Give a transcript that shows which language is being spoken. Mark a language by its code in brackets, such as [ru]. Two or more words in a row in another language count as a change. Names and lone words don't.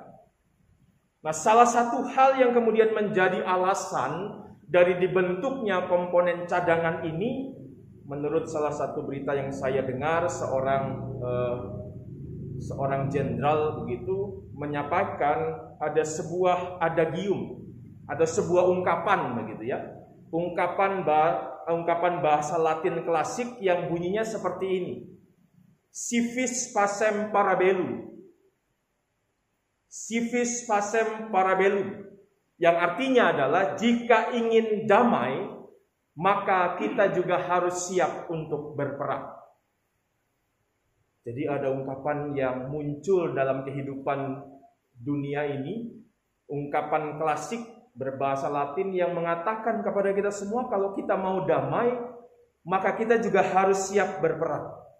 [id] Nah, salah satu hal yang kemudian menjadi alasan dari dibentuknya komponen cadangan ini, menurut salah satu berita yang saya dengar, seorang jenderal begitu menyampaikan ada sebuah adagium, ada sebuah ungkapan begitu ya, ungkapan bahasa Latin klasik yang bunyinya seperti ini: [la] Si vis pacem parabellum. Si vis pacem parabellum, [id] yang artinya adalah jika ingin damai, maka kita juga harus siap untuk berperang. Jadi ada ungkapan yang muncul dalam kehidupan dunia ini, ungkapan klasik berbahasa Latin yang mengatakan kepada kita semua, kalau kita mau damai, maka kita juga harus siap berperang.